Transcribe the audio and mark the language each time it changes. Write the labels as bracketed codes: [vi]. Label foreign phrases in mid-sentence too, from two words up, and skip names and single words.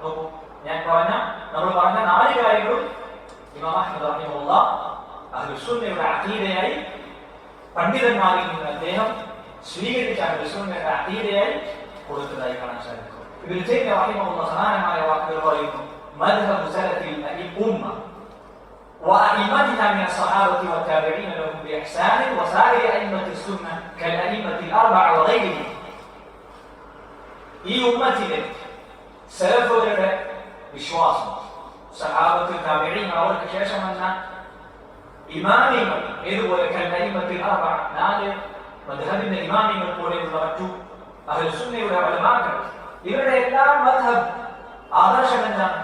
[ml] നോക്കൂ, നമ്മൾ പറഞ്ഞ 4 കാര്യങ്ങളും ഇമാം അഹ്മദ് റഹിമഹുല്ലാഹ് അഹ്ലുസുന്നയുടെ അഖീദയായി പണ്ഡിതന്മാരിൽ നിന്ന് അദ്ദേഹം സ്വീകരിച്ച അഹ്ലുസുന്നയുടെ അഖീദയായി കൊടുത്തതായി കാണാൻ സാധിക്കും. ഇബ്നു തൈമിയ്യ റഹിമഹുല്ലാഹ് സമാനമായ വാക്കുകൾ പറയുന്നു, [ar] مذهب سلف الأمة وأئمتنا من الصحابة والتابعين لهم بإحسان وسائر أئمة السنة كالأئمة الأربعة وغيرهم. [ml] ഈ ഉമ്മത്തിലെ സലഫുകളുടെ വിശ്വാസം, സഹാബത്ത്, താബിഈൻ, അവർക്ക് ശേഷം വന്ന ഇമാമികൾ, ഇതുപോലെ [ar] كالأئمة الأربعة, [ml] 4 മദ്ഹബിന്റെ ഇമാമികൾ പോലെയുള്ള മറ്റു അഹ്ലുസുന്നയുടെ ഉലമാക്കൾ, ഇവരുടെ എല്ലാം മദ്ഹബ് ആദർശം എന്താണ്?